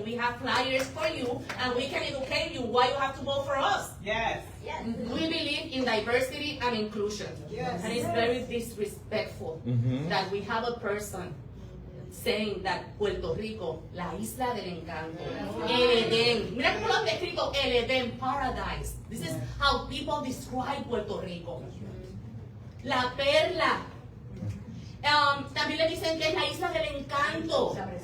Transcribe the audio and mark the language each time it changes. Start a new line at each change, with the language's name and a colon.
English: We have flyers for you, and we can educate you why you have to vote for us. Yes. We believe in diversity and inclusion. And it's very disrespectful that we have a person saying that Puerto Rico,
Spanish: la isla del encanto, el Edén. Mira cómo lo han descrito, el Edén, paradise.
English: This is how people describe Puerto Rico.
Spanish: La perla. También le dicen que es la isla del encanto.